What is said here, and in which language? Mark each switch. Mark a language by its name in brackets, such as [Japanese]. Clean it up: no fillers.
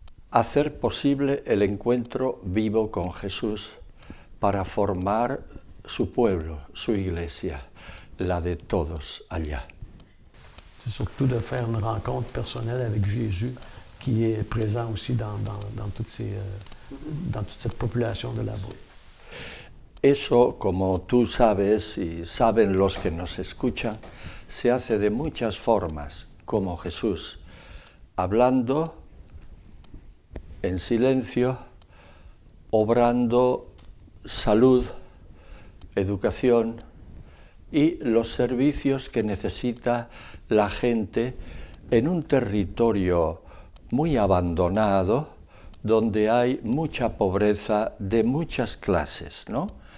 [Spanish] Hacer posible el encuentro vivo con Jesús para formar su pueblo, su iglesia, la de todos allá. [French] C'est surtout de faire une rencontre personnelle avec Jésus qui est présent aussi dans toute cette population de là-bas. [Spanish] Eso, como tú sabes y saben los que nos escuchan, se hace de muchas formas, como Jesús, hablando en silencio, obrando salud, educación y los servicios que necesita la gente en un territorio muy abandonado, donde hay mucha pobreza de muchas clases, ¿no?